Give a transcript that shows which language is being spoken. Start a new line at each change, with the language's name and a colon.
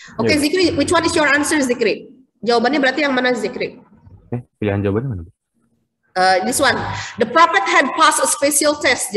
English: Oke, Zikri, which one is your answer Zikri?
Indonesian: Jawabannya berarti yang mana Zikri? Pilihan jawabannya mana?
English: This one, the prophet had passed a special test.